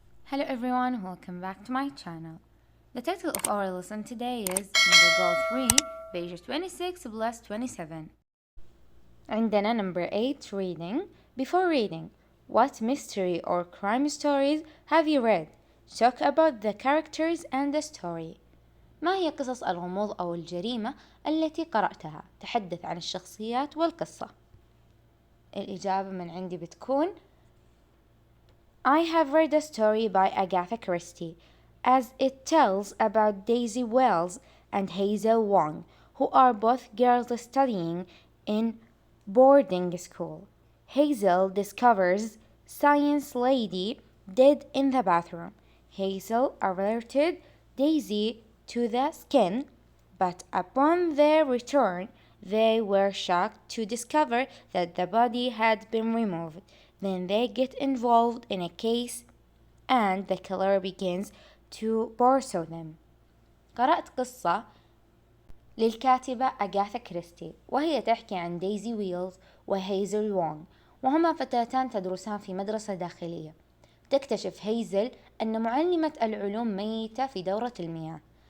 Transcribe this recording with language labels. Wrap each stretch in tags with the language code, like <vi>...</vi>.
<en>Hello everyone, welcome back to my channel. The title of our lesson today is Number Goal 3, page 26 plus 27.</en> <ar>عندنا</ar> <en>number 8 reading. Before reading, what mystery or crime stories have you read? Talk about the characters and the story.</en> <ar>ما هي قصص الغموض أو الجريمة التي قرأتها؟ تحدث عن الشخصيات والقصة. الإجابة من عندي بتكون</ar> <en>I have read a story by Agatha Christie, as it tells about Daisy Wells and Hazel Wong, who are both girls studying in boarding school. Hazel discovers science lady dead in the bathroom. Hazel alerted Daisy to the skin, but upon their return, they were shocked to discover that the body had been removed. Then they get involved in a case and the killer begins to pursue them.</en> <ar>قرأت قصة للكاتبة أغاثا كريستي، وهي تحكي عن دايزي ويلز وهيزل وونغ، وهما فتاتان تدرسان في مدرسة داخلية. تكتشف هيزل أن معلمة العلوم ميتة في دورة المياه.</ar>